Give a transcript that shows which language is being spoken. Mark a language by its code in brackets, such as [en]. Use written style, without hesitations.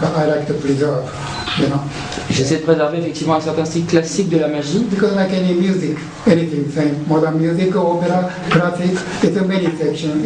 [en] I like to preserve, you know. [fr] J'essaie de préserver effectivement un certain style classique de la magie. [en] Because like any music, anything, say modern music, opera, classic, it's a many section.